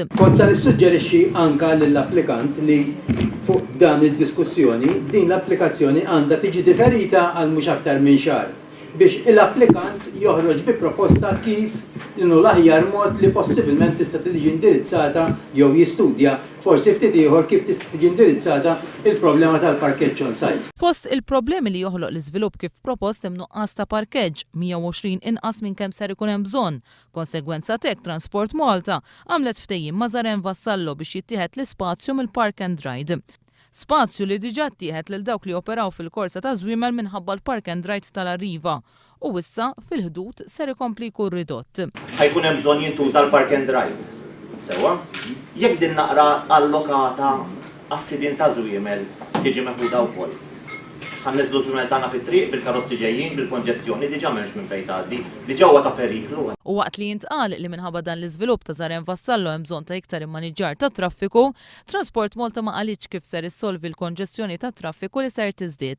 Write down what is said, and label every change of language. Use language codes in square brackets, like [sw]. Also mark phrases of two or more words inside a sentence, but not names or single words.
[mt] Kont se nissuġġerixxi anka lill-applikant li fuq dan id-diskussjoni din l-applikazzjoni għandha tiġi differita għal mhux aktar minn xahar biex l-applikant joħroġ bi proposta kif inhu l-aħjar mod li possibilment tista' tiġi indirizzata jew jistudja forsi ftit ieħor kif tista' tiġi indirizzata il-problema tal-parkeġġ [en] on site. [mt] Fost il-problemi li joħloq l-iżvilupp kif propost hemm nuqqas ta' parkeġġ 120 inqas minn kemm ser ikun hemm bżonn. Konsegwenza tek Transport Malta għamlet ftehim ma' Zaren Vassallo biex jittieħed l-ispazju mill-Park and Ride. Spazju li diġà ttieħed lil dawk li operaw fil-korsa ta' żwiemel minħabba l-Park and Ride tal-Arriva u issa fil-ħdud ser ikompli jkun ridott. Ħajkun hemm bżonn jintuża l-Park and Ride. Sewa, jekk din naqra allokata għas-sidin ta' żwiemel tiġi meħuda wkoll. Ħanniżlu żwiemel tagħna fit-triq bil-karozzi ġejjin bil-konġestjoni diġà m'hemmx minn fejn tgħaddi, diġà huwa ta' periklu. U waqt li jintqal li minħabba dan l-iżvilupp ta' Zarem Vassallo hemm bżonn ta' iktar immaniġġar ta' traffiku, Transport Malta ma qalitx kif ser issolvi l-konġestjoni ta' traffiku li ser tiżdied.